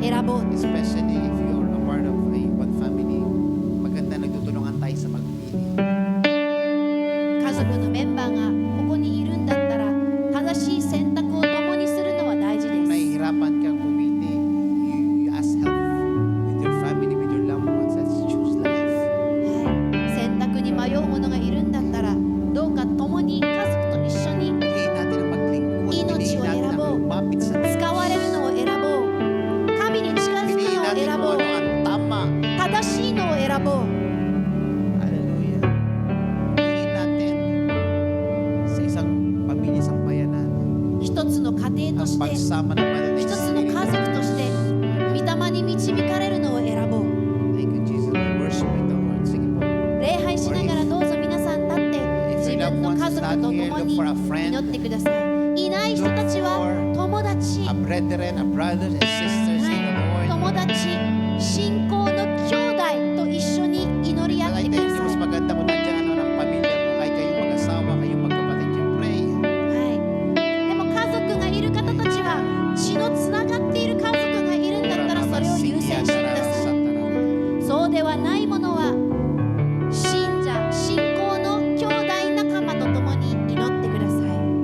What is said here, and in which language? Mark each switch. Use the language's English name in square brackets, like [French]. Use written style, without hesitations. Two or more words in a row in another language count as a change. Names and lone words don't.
[Japanese] ぼう。 [English] Especially if you're a part of a one family, [Filipino] maganda nagtutulungan tayo sa pagpili. [Japanese] 家族のメンバーがここにいるんだったら正しい選択を共にするのは大事で [Filipino] Kung [Japanese] す。 [Filipino] nahihirapan kang pumili, [English] you ask help with your family, with your loved ones. Let's choose life. [Japanese] 選択に迷う者がいるんだったらどうか共に家族と一緒に [Filipino] Piliin natin ang maglingkod. [Japanese] Inochi [Filipino] Piliin [Japanese] o [Filipino] natin ang [Japanese] erabo. [Filipino] lumapit sa Diyos. [Japanese] 使われるのを選ぼう。神に近づく [Filipino] Piliin [Japanese] のを [Filipino] natin [Japanese] 選 [Filipino] kung [Japanese] ぼう [Filipino] ano。ang tama. [Japanese] 正しいのを選ぼう。 [English] Hallelujah. [Filipino] Piliin natin sa isang pamilya, isang bayanan, [Japanese] 一つの家庭と [Filipino] ang [Japanese] して [Filipino] pagsama ng Banal na [Japanese] 一つの家 [Filipino] Espiritu. [Japanese] 族として御霊に導かれるのを選ぼう。 [English] Thank you, Jesus. We worship you, [Filipino] Lord. Sige po. [Japanese] 礼拝しながらどうぞ皆さん立って自分の家族と共に祈ってください。いない人たちは友達、 [English] A brethren, a brothers and sisters in the Lord. [Japanese] 友達、信仰の兄弟と一緒に祈り合っ [English] I [Japanese] てく [English] think [Japanese] だ [Filipino] mas [Japanese] さい。 [Filipino] maganda kung nandiyan ng pamilya mo, kahit kayong mag-asawa, kayong magkapatid, [English] you pray. [Japanese] はい、でも家族がいる方たちは血のつながっている家族がいるんだったらそれを優先してください。そうではないものは信者、信仰の兄弟仲間と共に祈ってください。